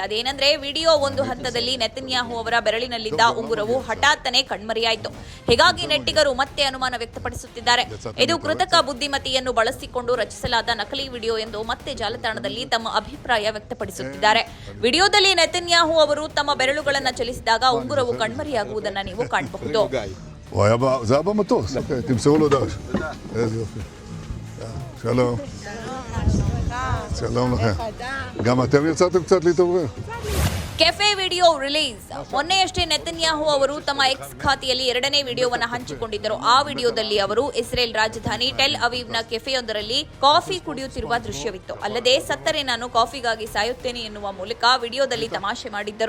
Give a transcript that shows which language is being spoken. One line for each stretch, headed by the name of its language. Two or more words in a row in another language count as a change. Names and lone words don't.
Kannada: ಅದೇನೆಂದ್ರೆ, ವಿಡಿಯೋ ಒಂದು ಹಂತದಲ್ಲಿ ನೆತನ್ಯಾಹು ಅವರ ಬೆರಳಿನಲ್ಲಿದ್ದ ಉಂಗುರವು ಹಠಾತ್ತನೆ ಕಣ್ಮರೆಯಾಯಿತು. ಹೀಗಾಗಿ ನೆಟ್ಟಿಗರು ಮತ್ತೆ ಅನುಮಾನ ವ್ಯಕ್ತಪಡಿಸುತ್ತಿದ್ದಾರೆ. ಇದು ಕೃತಕ ಬುದ್ಧಿಮತ್ತೆಯನ್ನು ಬಳಸಿಕೊಂಡು ರಚಿಸಲಾದ ನಕಲಿ ವಿಡಿಯೋ ಎಂದು ಮತ್ತೆ ಜಾಲತಾಣದಲ್ಲಿ ತಮ್ಮ ಅಭಿಪ್ರಾಯ ವ್ಯಕ್ತಪಡಿಸುತ್ತಿದ್ದಾರೆ. ವಿಡಿಯೋದಲ್ಲಿ ನೆತನ್ಯಾಹು ಅವರು ತಮ್ಮ ಬೆರಳುಗಳನ್ನು ಚಲಿಸಿದಾಗ ಉಂಗುರವು ಕಣ್ಮರೆಯಾಗುವುದನ್ನು ನೀವು ಕಾಣಬಹುದು.
Hebrew: זה היה במטוס, תמסרו לו דש. איזה יופי. שלום. שלום לכם. גם אתם יצאתם קצת להתעורר.
English: cafe video release.
Kannada: ಮೊನ್ನೆಯಷ್ಟೇ ನೆತನ್ಯಾಹು ಅವರು ತಮ್ಮ ಎಕ್ಸ್ ಖಾತೆಯಲ್ಲಿ ಎರಡನೇ ವಿಡಿಯೋವನ್ನು ಹಂಚಿಕೊಂಡಿದ್ದರು. ಆ ವಿಡಿಯೋದಲ್ಲಿ ಅವರು ಇಸ್ರೇಲ್ ರಾಜಧಾನಿ ಟೆಲ್ ಅವೀವ್ನ ಕೆಫೆಯೊಂದರಲ್ಲಿ ಕಾಫಿ ಕುಡಿಯುತ್ತಿರುವ ದೃಶ್ಯವಿತ್ತು. ಅಲ್ಲದೆ ಸತ್ತರೆ ನಾನು ಕಾಫಿಗಾಗಿ ಸಾಯುತ್ತೇನೆ ಎನ್ನುವ ಮೂಲಕ ವಿಡಿಯೋದಲ್ಲಿ ತಮಾಷೆ ಮಾಡಿದ್ದರು.